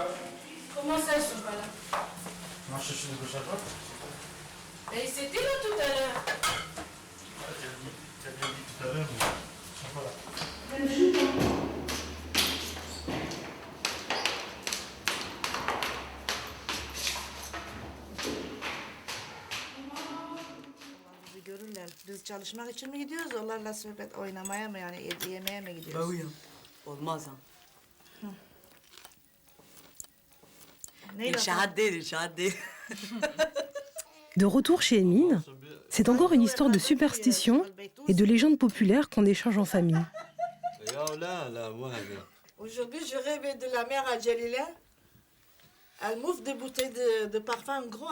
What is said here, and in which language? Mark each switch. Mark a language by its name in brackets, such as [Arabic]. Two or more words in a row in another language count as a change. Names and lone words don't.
[French] Comment ça, ils sont pas là? Non, je cherche de gauche à droite. Mais c'était là tout à l'heure. Tu as bien dit tout à l'heure, mais ils sont pas là. [Turkish] Bizi görürler. Biz çalışmak için mi gidiyoruz? Onlarla sohbet oynamaya mı yani yemeğe mi gidiyoruz? [French] Bah oui, hein. [Turkish] Olmaz ha. Neyle İlşahadde. [French] De retour chez Emine, c'est encore une histoire de superstition et de légendes populaires qu'on échange en famille. Aujourd'hui, je rêve de la mère à Jalila. Elle m'ouvre des bouteilles de parfum grand.